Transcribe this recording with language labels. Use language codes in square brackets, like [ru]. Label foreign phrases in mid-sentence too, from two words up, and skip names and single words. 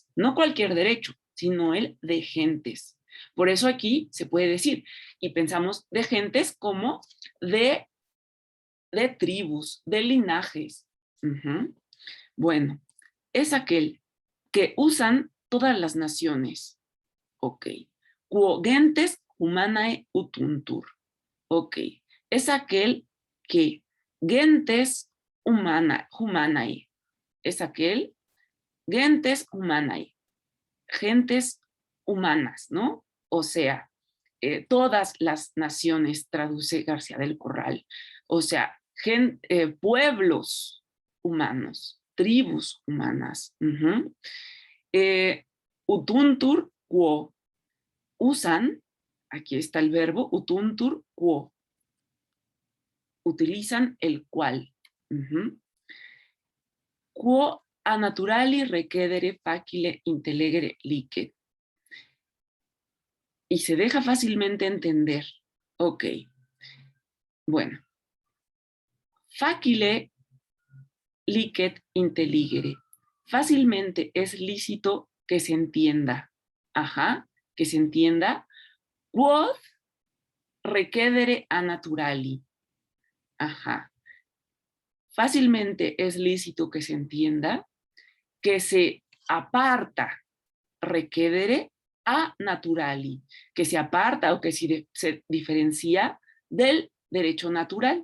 [es] No cualquier derecho, sino el de gentes. Por eso aquí se puede decir, y pensamos de gentes como de tribus, de linajes. Bueno, es aquel que usan todas las naciones. Ok. [la] Quo gentes humanae utuntur. [es] Ok. Es aquel que [la] gentes humanae. [es] Es aquel [la] gentes humanae. [es] Gentes humanas, ¿no? O sea, todas las naciones, traduce García del Corral. O sea, pueblos humanos, tribus humanas. [la] Utuntur quo. [es] Usan, aquí está el verbo, [la] utuntur quo. [es] Utilizan el cual. [la] Quo a naturali requedere facile intellegere licet. [es] Y se deja fácilmente entender. Ok. Bueno. [la] Facile licet intelligere. [es] Fácilmente es lícito que se entienda. Ajá, que se entienda. [la] Quod requedere a naturali. [es] Ajá. Fácilmente es lícito que se entienda que se aparta, [la] requedere a naturali, [es] que se aparta o que se diferencia del derecho natural.